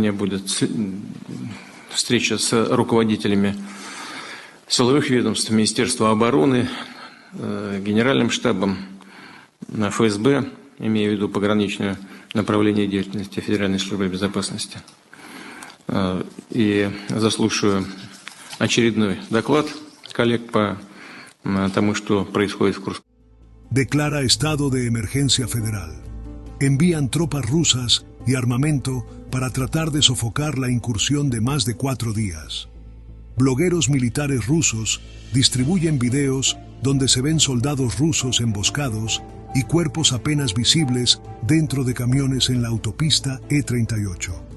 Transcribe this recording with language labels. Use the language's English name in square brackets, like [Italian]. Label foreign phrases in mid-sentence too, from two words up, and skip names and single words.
[Russian] У меня будет встреча с руководителями силовых ведомств, Министерства обороны, Генеральным штабом ФСБ, имея в виду пограничное направление деятельности Федеральной службы безопасности. И заслушаю очередной доклад коллег по тому, что происходит в Курске. [Spanish] Declara estado de emergencia federal. Envían tropas rusas y armamento para tratar de sofocar la incursión de más de 4 días. Blogueros militares rusos distribuyen videos donde se ven soldados rusos emboscados y cuerpos apenas visibles dentro de camiones en la autopista E38.